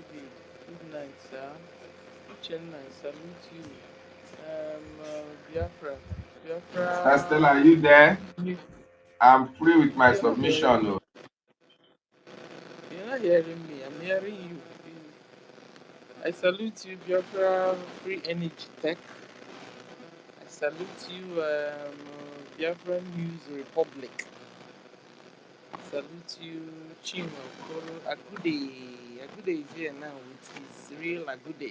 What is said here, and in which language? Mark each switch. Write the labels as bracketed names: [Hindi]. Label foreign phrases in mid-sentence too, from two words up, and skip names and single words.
[English] Good night, sir. Uchenna, I salute you. Biafra. Stella, are Biafra. you there? You- I'm free with my You're not hearing submission. me. Oh. You're not hearing me. I'm hearing you. I salute you, Biafra Free Energy Tech. I salute you, Biafra News Republic. I salute you, Chinwe Okoro. Agude. Agude is here now with his real Agude.